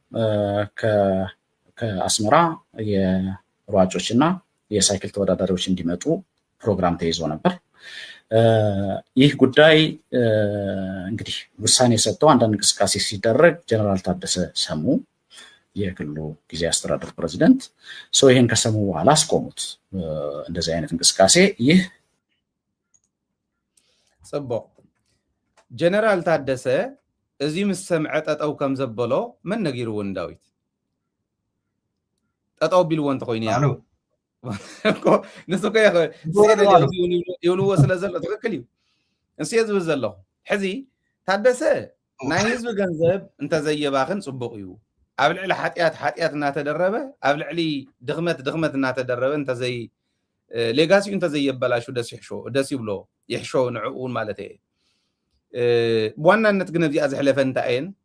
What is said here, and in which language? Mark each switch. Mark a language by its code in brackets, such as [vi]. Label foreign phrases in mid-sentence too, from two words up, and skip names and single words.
[am] ከአስመራ የሯጮች እና የሳይክል ተወዳዳሪዎች እንዲመጡ ፕሮግራም ተይዞ ነበር። ይህ ጉዳይ እንግዲህ ውሳኔ ሰጥተው አንዳንድ እንቅስቃሴ ሲደረግ ጀነራል ታደሰ ሰሙ፣ የክልሉ ጊዜያዊ አስተዳደር ፕሬዚደንት ሰው ይሄን ከሰሙ በኋላ አስቆሙት እንደዚህ አይነት እንቅስቃሴ። ይህ [ti] ጽቡቅ ጀነራል ታደሰ እዚ ምስ ሰምዐ ጠጠው ከም ዘበሎ መን ነጊርዎ ዳዊት ጠጠው ቢልዎ እንተኮይኑ ያ ንስኮ ይብልዎ ስለ ዘሎ ትክክል እዩ እንስየ ዝብል ዘለኹ ሕዚ ታደሰ ናይ ህዝቢ ገንዘብ እንተዘየባኽን ጽቡቅ እዩ ኣብ ልዕሊ ሓጢያት እናተደረበ ኣብ ልዕሊ ድኽመት እናተደረበ እንተዘይ ሌጋሲኡ እንተዘየበላሹ ደስ ይብሎ ይሕሾ ንዕኡን ማለት እየ ብዋናነት ግን እዚኣ ዝሕለፈ እንታይ እየን